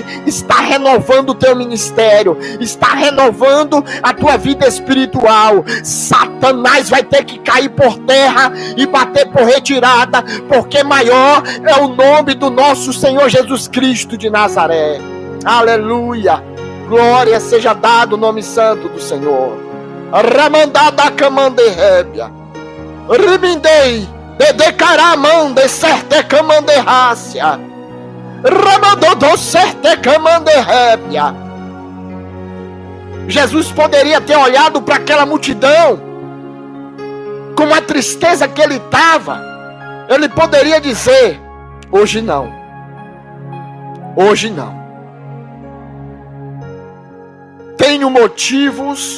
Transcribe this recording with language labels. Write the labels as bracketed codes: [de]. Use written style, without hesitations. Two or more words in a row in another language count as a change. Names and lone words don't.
[pt] Está renovando o teu ministério. Está renovando a tua vida espiritual. Satanás vai ter que cair por terra e bater por retirada, porque maior é o nome do nosso Senhor Jesus Cristo de Nazaré. Aleluia. Glória seja dado o nome santo do Senhor. Ramandada camandehébia, Ribindei, de caramande certe camanderrácia, Ramandodô certe camandehébia. Jesus poderia ter olhado para aquela multidão com a tristeza que ele estava. Ele poderia dizer: hoje não, hoje não. Tenho motivos.